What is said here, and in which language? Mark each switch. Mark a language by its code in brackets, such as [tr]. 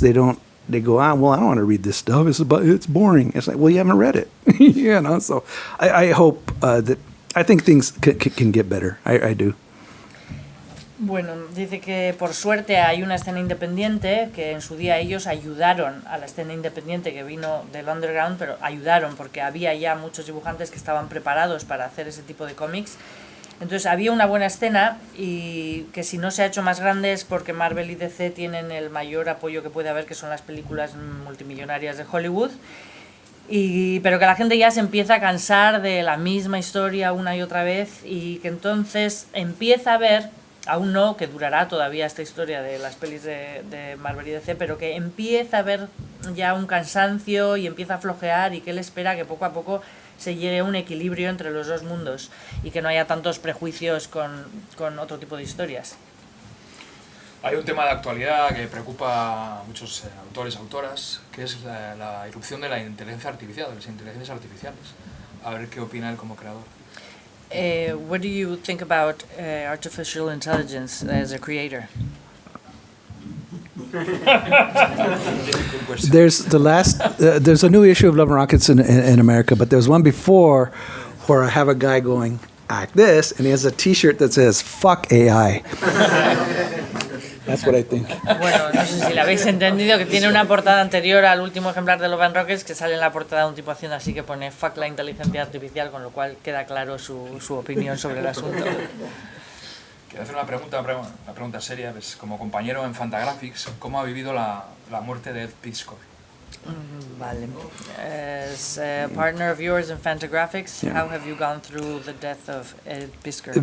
[en] They go, well, I don't want to read this stuff. It's boring. It's like, well, you haven't read it, So I hope that I think things can get better. I do. [es] Bueno, dice que por suerte hay una escena independiente, que en su día ellos ayudaron a la escena independiente que vino del underground, pero ayudaron porque había ya muchos dibujantes que estaban preparados para hacer ese tipo de cómics. Entonces había una buena escena, y que si no se ha hecho más grande es porque Marvel y DC tienen el mayor apoyo que puede haber, que son las películas multimillonarias de Hollywood. Pero que la gente ya se empieza a cansar de la misma historia una y otra vez, y que entonces empieza a ver, aún no, que durará todavía esta historia de las pelis de Marvel y DC, pero que empieza a haber ya un cansancio y empieza a flojear, y que él espera que poco a poco se llegue a un equilibrio entre los dos mundos y que no haya tantos prejuicios con otro tipo de historias. Hay un tema de actualidad que preocupa a muchos autores y autoras, que es la irrupción de la inteligencia artificial, de las inteligencias artificiales. A ver qué opina él como creador. [en] What do you think about artificial intelligence as a creator? There's a new issue of Love and Rockets in America, but there's one before where I have a guy going like this, and he has a T-shirt that says "Fuck AI." That's what I think. [es] Bueno, no sé si lo habéis entendido, que tiene una portada anterior al último ejemplar de Love and Rockets, que sale en la portada un tipo haciendo así, que pone "Fuck la inteligencia artificial", con lo cual queda claro su opinión sobre el asunto. Quiero hacer una pregunta seria. Pues, como compañero en Fantagraphics, ¿cómo ha vivido la muerte de Ed Piskor? Vale. [en] As a partner of yours in Fantagraphics, how have you gone through the death of Ed Piskor?